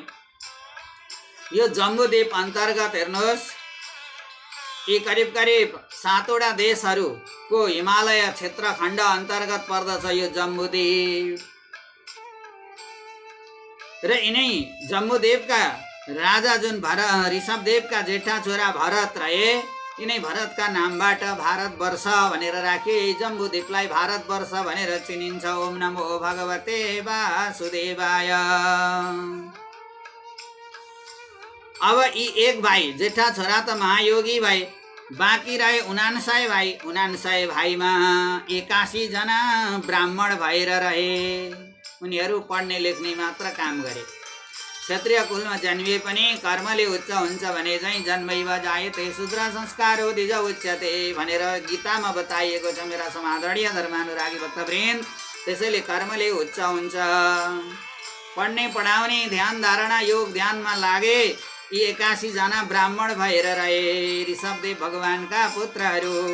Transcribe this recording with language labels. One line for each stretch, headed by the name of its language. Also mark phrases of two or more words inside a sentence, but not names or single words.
Nepali: यो जम्बूद्वीप अन्तर्गत हेर्नुहोस्, यी करिब करिब 7वटा देशहरूको हिमालय क्षेत्रखण्ड अन्तर्गत पर्दछ यो जम्बूद्वीप। र यिनै जम्बूद्वीपका राजा जुन ऋषभदेवका जेठा छोरा भरत रहे, यिनै भरतका नामबाट भारतवर्ष भनेर राखियो। यही जम्बूद्वीपलाई भारतवर्ष भनेर चिनिन्छ।
Sanskrit: ओम नमो भगवते वासुदेवाय।
Nepali: अब यी एक भाइ जेठा छोरा त महायोगी भाइ, बाँकी रहे 59 भाइ। 59 भाइमा 81 जना ब्राह्मण भएर रहे। उनीहरू पढ्ने लेख्ने मात्र काम गरे। क्षत्रिय कुलमा जन्मिए पनि कर्मले उच्च हुन्छ भने चाहिँ
Sanskrit: जन्मैव जायते शूद्र संस्कारो द्विज उच्यते
Nepali: भनेर गीतामा बताइएको छ मेरा समादरणीय धर्मानुरागी भक्तवृन्द। त्यसैले कर्मले उच्च हुन्छ। पढ्ने पढाउने ध्यान धारणा योग ध्यानमा लागे। यी 81 जना ब्राह्मण भएर रहे, ऋषभदेव भगवानका पुत्रहरू।